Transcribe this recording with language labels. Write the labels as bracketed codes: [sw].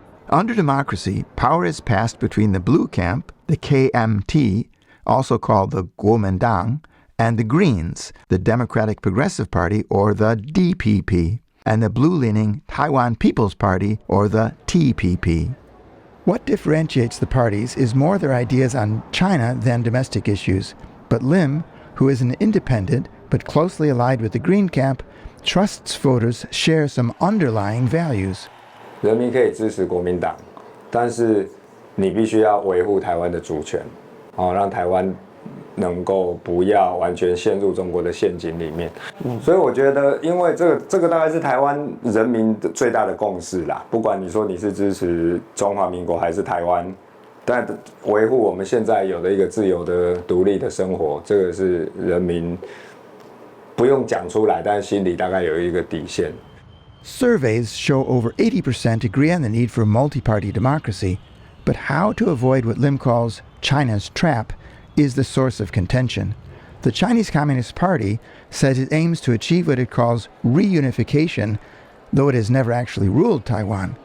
[en] Under democracy, power is passed between the blue camp, the KMT, also called the Kuomintang, and the Greens, the Democratic Progressive Party, or the DPP, and the blue-leaning Taiwan People's Party, or the TPP. What differentiates the parties is more their ideas on China than domestic issues, but Lim, who is an independent but closely allied with the Green camp, trusts voters share some underlying values. [zh] 人民可以支持国民党，但是你必须要维护台湾的主权，让台湾能够不要完全陷入中国的陷阱里面。所以我觉得，因为这个大概是台湾人民的最大的共识啦。不管你说你是支持中华民国还是台湾，但维护我们现在有的一个自由的、独立的生活，这个是人民不用讲出来，但心里大概有一个底线。 [en] Surveys show over 80% agree on the need for multi-party democracy, but how to avoid what Lim calls China's trap is the source of contention. The Chinese Communist Party says it aims to achieve what it calls reunification, though it has never actually ruled Taiwan.